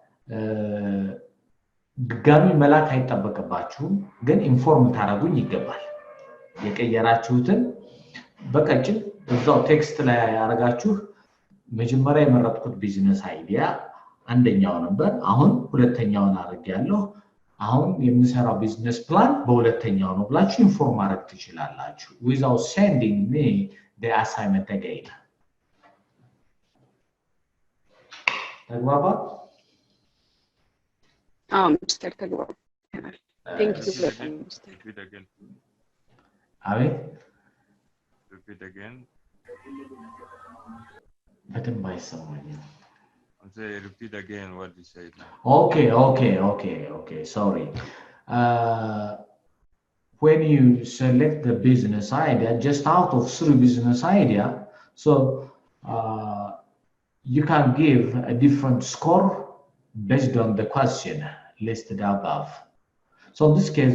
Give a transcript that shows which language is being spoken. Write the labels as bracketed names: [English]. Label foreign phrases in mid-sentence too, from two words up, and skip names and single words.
[Amharic] ድጋሚ መላክ አይጠበቅባችሁም ግን ኢንፎርም ታረጉኝ ይገባል የቀየራችሁትን በቀጭን እዛው ቴክስት ላይ ያረጋችሁ መጀመሪያ የመረጥኩት [English] business idea [Amharic] አንደኛው ነበር አሁን ሁለተኛውን አድርጌያለሁ አሁን የምሰራው [English] business plan [Amharic] በሁለተኛው ነው ብላችሁ ኢንፎርም ማድረግ ትችላላችሁ [English] without sending me the assignment again [Amharic] ተግባባ [English] ሚስተር ተግባባ thank you for that mister repeat again [Amharic] አቤት [English] repeat again [Amharic] በደንብ አይሰማኝም [English] say repeat again what you said okay sorry when you select the business idea just out of 3 business idea so you can give a different score based on the question listed above so in this case